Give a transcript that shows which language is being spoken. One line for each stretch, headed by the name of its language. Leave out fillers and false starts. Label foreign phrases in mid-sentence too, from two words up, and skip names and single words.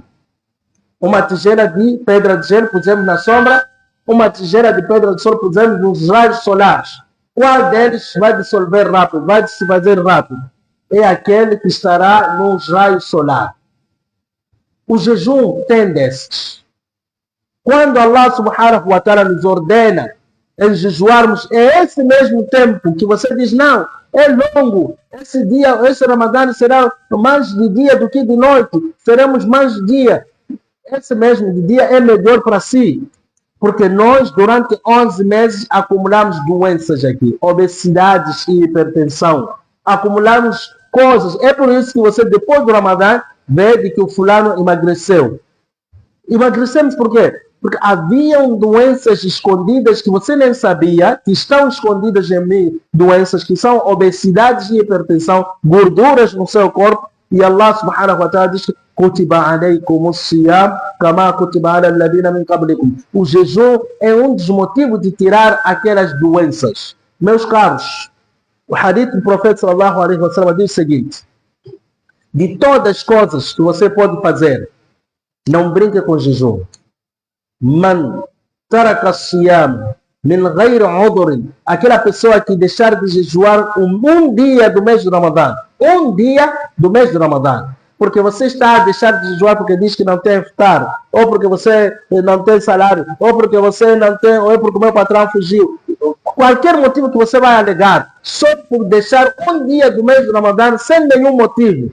Portuguese: Uma tigela de pedra de gelo pusemos na sombra. Uma tigela de pedra de gelo pusemos nos raios solares. Qual deles vai dissolver rápido? Vai se fazer rápido? É aquele que estará nos raios solares. O jejum tem desses. Quando
Arabic: الله سبحانه وتعالى
Portuguese: nos ordena em jejuarmos, é esse mesmo tempo que você diz, não, é longo, esse dia, esse Ramadã será mais de dia do que de noite, seremos mais de dia. Esse mesmo de dia é melhor para si, porque nós durante 11 meses acumulamos doenças aqui, obesidades e hipertensão, acumulamos coisas. É por isso que você depois do Ramadã vê de que o fulano emagreceu. Emagrecemos por quê? Porque haviam doenças escondidas que você nem sabia, que estão escondidas em mim, doenças que são obesidades e hipertensão, gorduras no seu corpo, e
Arabic: الله سبحانه وتعالى
Portuguese: diz que
Arabic: كتب عليكم الصيام كما كتب على الذين من قبلكم.
Portuguese: O jejum é um dos motivos de tirar aquelas doenças. Meus caros, o hadith do profeta
Arabic: صلى الله عليه وسلم
Portuguese: diz o seguinte: de todas as coisas que você pode fazer, não brinque com jejum.
Arabic: من ترك الصيام من غير عذر,
Portuguese: aquela pessoa que deixar de jejuar um dia do mês de Ramadã, um dia do mês de Ramadã, porque você está a deixar de jejuar porque diz que não tem iftar, ou porque você não tem salário, ou porque você não tem, ou é porque o meu patrão fugiu, qualquer motivo que você vai alegar, só por deixar um dia do mês de Ramadã sem nenhum motivo.